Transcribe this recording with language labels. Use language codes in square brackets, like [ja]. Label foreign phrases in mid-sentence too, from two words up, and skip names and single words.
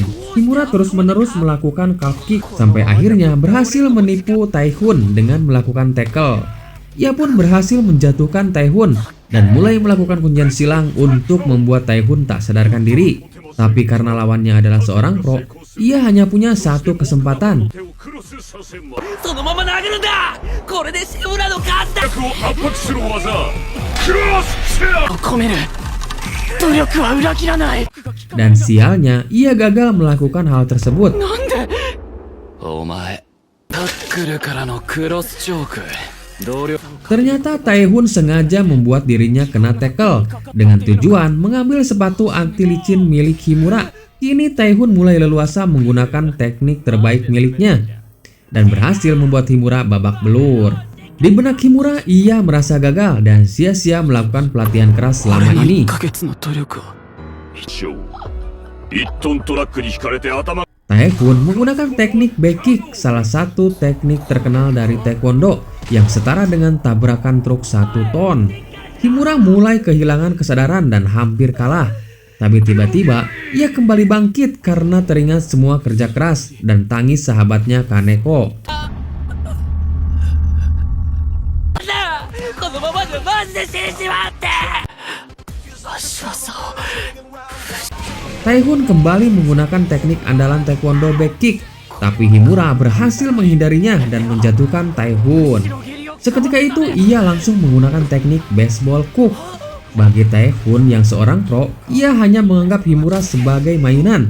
[id] Himura terus-menerus melakukan [en] calf kick [id] sampai akhirnya berhasil menipu Taihun dengan melakukan tackle. Ia pun berhasil menjatuhkan Taihun dan mulai melakukan kuncian silang untuk membuat Taihun tak sadarkan diri. Tapi karena lawannya adalah seorang pro, ia hanya punya satu kesempatan. [ja] そのまま投げるんだこれで志村の勝ちだ力を圧迫する技クロスチェア込める努力は裏切らない [id] Dan sialnya, ia gagal melakukan hal tersebut. [ja] お前タックルからのクロスチョーク同僚 [id] Ternyata Taihun sengaja membuat dirinya kena tackle dengan tujuan mengambil sepatu anti licin milik Himura. Kini Taihun mulai leluasa menggunakan teknik terbaik miliknya dan berhasil membuat Himura babak belur. Di benak Himura, ia merasa gagal dan sia-sia melakukan pelatihan keras selama ini. [ja] 1ヶ月の努力を 1トントラックに引かれて頭 [id] Taihun menggunakan teknik [en] back kick, [id] salah satu teknik terkenal dari taekwondo yang setara dengan tabrakan truk 1 ton. Himura mulai kehilangan kesadaran dan hampir kalah. Tapi tiba-tiba ia kembali bangkit karena teringat semua kerja keras dan tangis sahabatnya Kaneko. [ja] このままじゃマジで死んじまって足技を [id] Taihun kembali menggunakan teknik andalan taekwondo [en] back kick, [id] tapi Himura berhasil menghindarinya dan menjatuhkan Taihun. Seketika itu ia langsung menggunakan teknik [en] baseball hook. [id] Bagi Taihun yang seorang pro, ia hanya menganggap Himura sebagai mainan.